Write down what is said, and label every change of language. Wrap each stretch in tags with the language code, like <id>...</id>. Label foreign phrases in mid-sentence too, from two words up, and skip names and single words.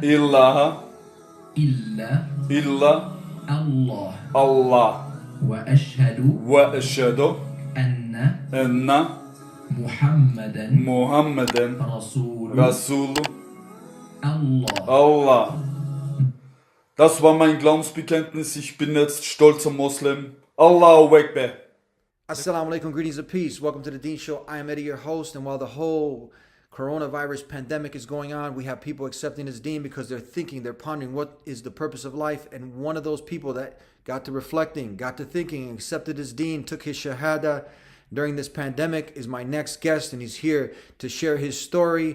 <ar>إله إلا إلا الله الله وأشهد وأشهد أن أن محمدا محمدا رسول رسول الله. Allah.</ar> <de>Das war mein Glaubensbekenntnis. Ich bin jetzt stolzer Muslim.</de> <ar>الله أكبر. السلام عليكم,</ar> <en>greetings of peace. Welcome to the Dean Show. I am Eddie, your host, and while the whole coronavirus pandemic is going on, we have people accepting this Dean because they're thinking, they're pondering what is the purpose of life. And one of those people that got to reflecting, got to thinking, accepted his Dean, took his Shahada during this pandemic is my next guest, and he's here to share his story.</en>